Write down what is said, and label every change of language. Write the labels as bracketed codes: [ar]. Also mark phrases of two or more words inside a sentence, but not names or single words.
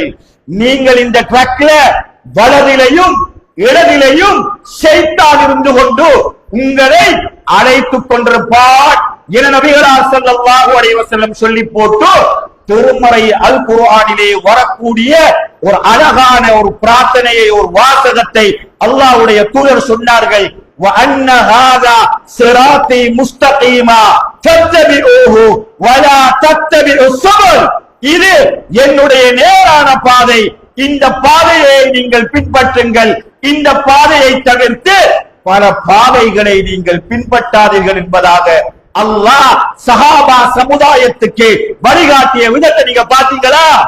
[ta] நீங்கள் இந்த ட்ரக்ல வலதிலையும் இடதிலையும் ஷைத்தான் இருந்து கொண்டு உங்களை அழைத்துக் கொண்டிருப்பார் என நபிகளார் [ar] صلى الله عليه وسلم [ta] சொல்லி போட்டு திருமறை அல் குர்ஆனிலே வரக்கூடிய ஒரு அழகான ஒரு பிரார்த்தனையை, ஒரு வாசகத்தை அல்லாஹ்வுடைய தூதர் சொன்னார்கள். [ar] وَأَنَّ هَذَا صِرَاطِي مُسْتَقِيمًا فَاتَّبِعُوهُ وَلَا تَتَّبِعُوا السُّبُلَ, [ta] இது என்னுடைய நேரான பாதை, இந்த பாதையை நீங்கள் பின்பற்றுங்கள், இந்த பாதையை தவிர்த்து பல பாதைகளை நீங்கள் பின்பற்றாதீர்கள் என்பதாக அல்லாஹ் சஹாபா சமுதாயத்துக்கு வழிகாட்டிய விதத்தை நீங்க பாத்தீங்களா?